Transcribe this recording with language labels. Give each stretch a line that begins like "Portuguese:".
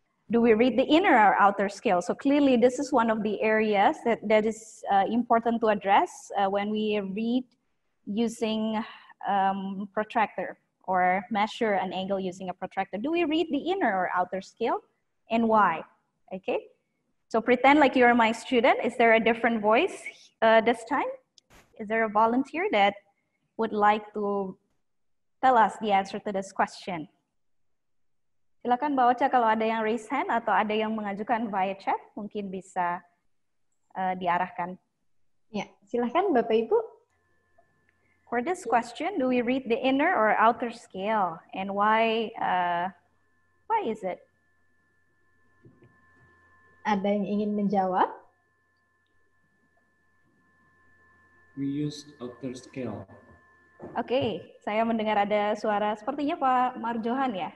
English: Do we read the inner or outer scale? So clearly this is one of the areas that is important to address when we read using protractor or measure an angle using a protractor. Do we read the inner or outer scale, and why? Okay, so pretend like you're my student. Is there a different voice this time? Is there a volunteer that would like to tell us the answer to this question?
Indonesian: Silakan Mbak Ocha, kalau ada yang
English: raise hand
Indonesian: atau ada yang mengajukan via chat, mungkin bisa diarahkan. Ya, silakan Bapak Ibu.
English: For this question, do we read the inner or outer scale, and why is it?
Indonesian: Ada yang ingin menjawab?
English: We use outer scale.
Indonesian: Oke, saya mendengar ada suara sepertinya Pak Marjohan ya.